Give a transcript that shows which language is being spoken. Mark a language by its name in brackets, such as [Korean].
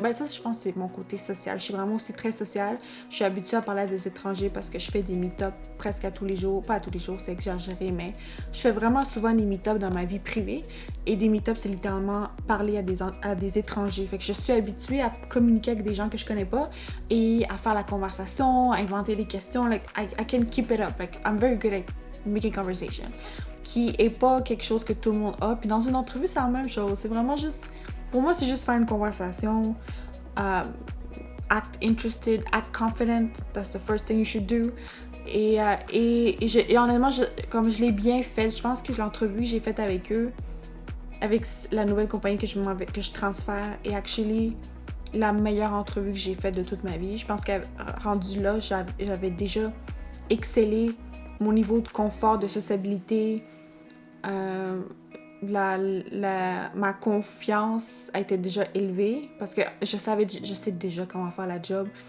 [French] Ben ça, je pense que c'est mon côté social. Je suis vraiment aussi très sociale. Je suis habituée à parler à des étrangers parce que je fais des meet-ups presque à tous les jours. Pas à tous les jours, c'est exagéré, mais je fais vraiment souvent des meet-ups dans ma vie privée. Et des meet-ups, c'est littéralement parler à des étrangers. Fait que je suis habituée à communiquer avec des gens que je connais pas et à faire la conversation, à inventer des questions. [English] Like, I can keep it up. Like, I'm very good at making conversation. [French] Qui est pas quelque chose que tout le monde a. Puis dans une entrevue, c'est la même chose. C'est vraiment juste... Pour moi, c'est juste faire une conversation. [English] Act interested, act confident. That's the first thing you should do. [French] Et honnêtement, comme je l'ai bien fait, je pense que l'entrevue que j'ai faite avec eux, avec la nouvelle compagnie que je transfère, est actually la meilleure entrevue que j'ai faite de toute ma vie. Je pense qu'à rendu là, j'avais déjà excellé mon niveau de confort, de sociabilité, ma confiance a été déjà élevée parce que je sais déjà comment faire la job.